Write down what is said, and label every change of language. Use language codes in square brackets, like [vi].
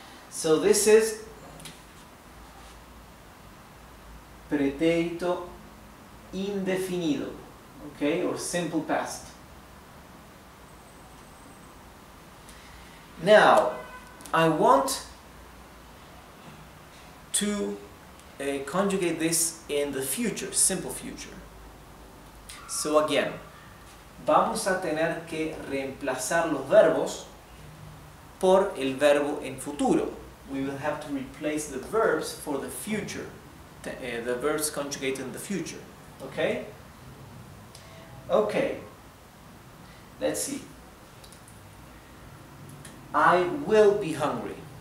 [en] So this is [es] pretérito indefinido, [en] okay? Or simple past. Now, I want to conjugate this in the future, simple future. So again, [es] vamos a tener que reemplazar los verbos por el verbo en futuro. [en] We will have to replace the verbs for the future, the verbs conjugated in the future. Okay? Okay. Let's see. I will be hungry.